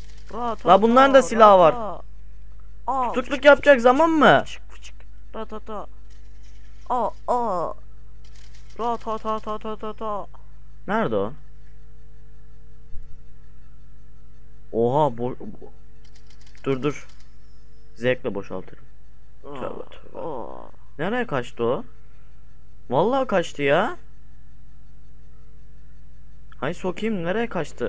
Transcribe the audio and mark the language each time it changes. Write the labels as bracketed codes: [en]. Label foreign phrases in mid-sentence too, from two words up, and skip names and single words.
[tr] Ra ta La bunların da ta, silahı ra var. ta. Aa, Tutukluk yapacak zaman mı? fıçık fıçık. Ra ta ta. Aa. Ra ta ta ta ta ta ta. Nerede o? Oha dur. Zevkle boşaltırım. Tövbe tövbe. Aa. Nereye kaçtı o? Vallahi kaçtı ya. Hay sokayım, nereye kaçtı?